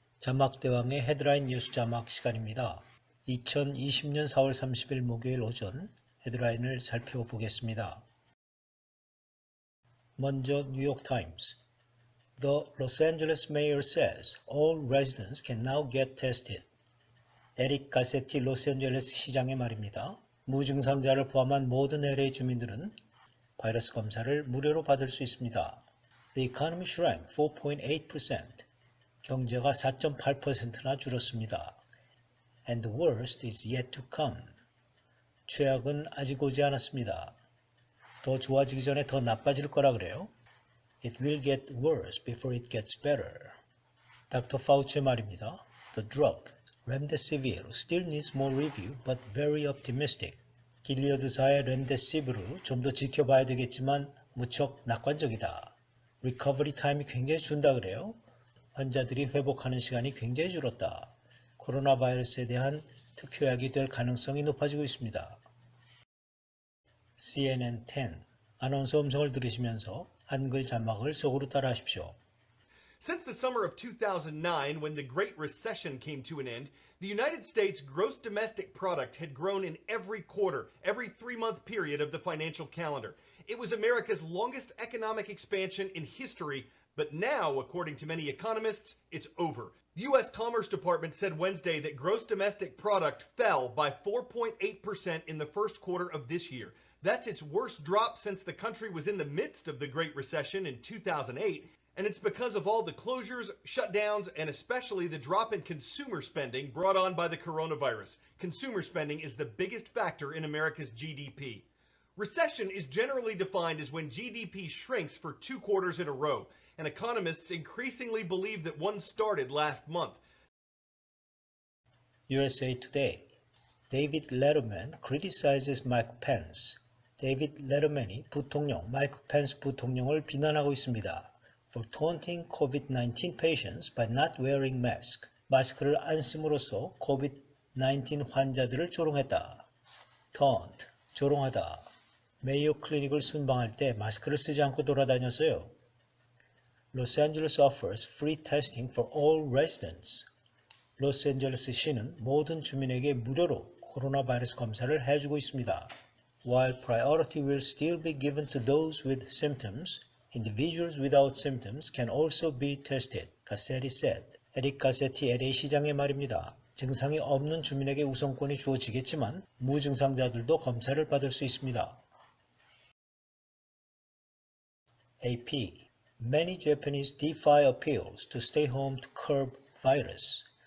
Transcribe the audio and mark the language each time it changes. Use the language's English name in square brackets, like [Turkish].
[Korean] 자막대왕의 헤드라인 뉴스 자막 시간입니다. 2020년 4월 30일 목요일 오전 헤드라인을 살펴보겠습니다. 먼저 뉴욕타임스. [English] The Los Angeles mayor says all residents can now get tested. [Korean] 에릭 가세티 로스앤젤레스 시장의 말입니다. 무증상자를 포함한 모든 LA 주민들은 바이러스 검사를 무료로 받을 수 있습니다. [English] The economy shrank 4.8%. [Korean] 경제가 4.8%나 줄었습니다. [English] And the worst is yet to come. [Korean] 최악은 아직 오지 않았습니다. 더 좋아지기 전에 더 나빠질 거라 그래요. [English] It will get worse before it gets better. [Korean] 닥터 파우치의 말입니다. [English] The drug, Remdesivir, still needs more review, but very optimistic. [Korean] 길리어드사의 렘데시비르 좀 더 지켜봐야 되겠지만 무척 낙관적이다. [English] Recovery time [Korean] 이 굉장히 준다 그래요. 환자들이 회복하는 시간이 굉장히 줄었다. 코로나 바이러스에 대한 특효약이 될 가능성이 높아지고 있습니다. CNN 10 아나운서 음성을 들으시면서 한글 자막을 속으로 따라하십시오. [English] Since the summer of 2009, when the Great Recession came to an end, the United States gross domestic product had grown in every quarter, every 3-month period of the financial calendar. It was America's longest economic expansion in history, but now, according to many economists, it's over. The U.S. Commerce Department said Wednesday that gross domestic product fell by 4.8% in the first quarter of this year. That's its worst drop since the country was in the midst of the Great Recession in 2008. And it's because of all the closures, shutdowns, and especially the drop in consumer spending brought on by the coronavirus. Consumer spending is the biggest factor in America's GDP. Recession is generally defined as when GDP shrinks for 2 quarters in a row, and economists increasingly believe that one started last month. USA Today. David Letterman criticizes Mike Pence. [Korean] 데이빗 레더맨이 부통령 마이크 펜스 부통령을 비난하고 있습니다. [English] For taunting COVID-19 patients by not wearing mask. [Korean] 마스크를 안 쓰므로써 COVID-19 환자들을 조롱했다. Taunt, 조롱하다. 메이오 클리닉을 순방할 때 마스크를 쓰지 않고 돌아다녔어요. [English] Los Angeles offers free testing for all residents. [Korean] 로스앤젤레스 시는 모든 주민에게 무료로 코로나 바이러스 검사를 해주고 있습니다. [English] While priority will still be given to those with symptoms, individuals without symptoms can also be tested, 가세티 said. [Korean] 에릭 가세티 LA 시장의 말입니다. 증상이 없는 주민에게 우선권이 주어지겠지만 무증상자들도 검사를 받을 수 있습니다. [English] AP. Many Japanese defy appeals to stay home to curb virus.